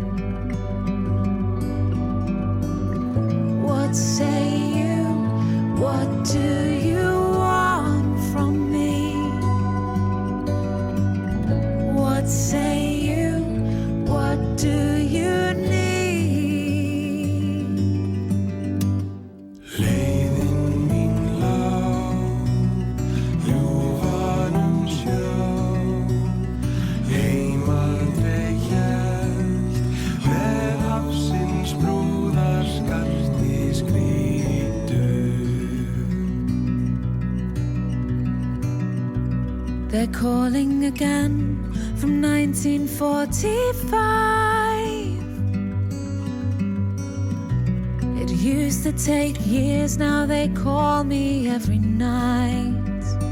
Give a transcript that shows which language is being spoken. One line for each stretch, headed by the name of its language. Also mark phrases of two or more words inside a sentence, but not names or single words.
English: What say you? What do you want from me? What say you? What do you need?
Icelandic: Leiðin mín lá, ljúfanum sjó, heim aldrei hélt, með hafsins brúðar skarti skrýtu.
English: They're calling again from 1945. It used to take years, now they call me every night.